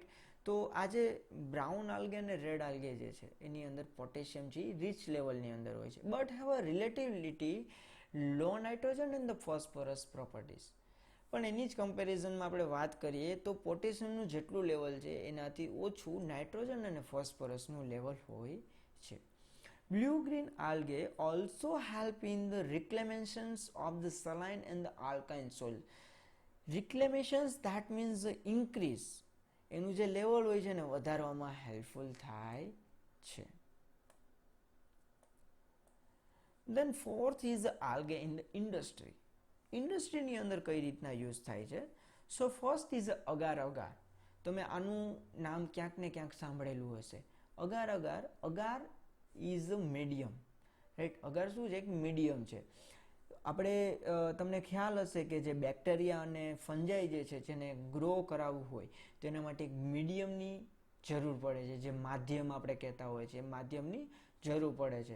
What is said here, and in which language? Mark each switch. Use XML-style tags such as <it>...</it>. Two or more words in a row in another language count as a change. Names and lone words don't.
<gu>તો આ જે</gu> <en>brown algae</en> <gu>અને</gu> <en>red algae</en> <gu>જે છે એની અંદર પોટેશિયમ છે એ</gu> <en>rich level</en> <gu>અંદર હોય છે,</gu> <en>but have a relatively low nitrogen and the phosphorus properties.</en> <gu>પણ એની જ કમ્પેરિઝનમાં આપણે વાત કરીએ તો પોટેશિયમનું જેટલું લેવલ છે એનાથી ઓછું નાઇટ્રોજન અને ફોસ્ફરસનું લેવલ હોય છે.</gu> <en>Blue green algae also help in the reclamations of the saline and the alkaline soil. Reclamations, that means the increase,</en> <gu>એનું જે લેવલ હોય છે ને વધારવામાં હેલ્પફુલ થાય છે.</gu> <en>Then fourth is the algae in the industry.</en> <gu>ઇન્ડસ્ટ્રીની અંદર કઈ રીતના યુઝ થાય છે?</gu> <en>So first is agar agar.</en> <gu>તમે આનું નામ ક્યાંક ને ક્યાંક સાંભળેલું હશે.</gu> <en>agar agar, agar is a medium, right.</en> <gu>અગાર શું છે? એક મીડિયમ છે. આપણે તમને ખ્યાલ હશે કે જે બેક્ટેરિયા અને ફંજાઈ જે છે જેને ગ્રો કરાવવું હોય તો એના માટે એક મીડિયમની જરૂર પડે છે, જે માધ્યમ આપણે કહેતા હોય છે, માધ્યમની જરૂર પડે છે.</gu>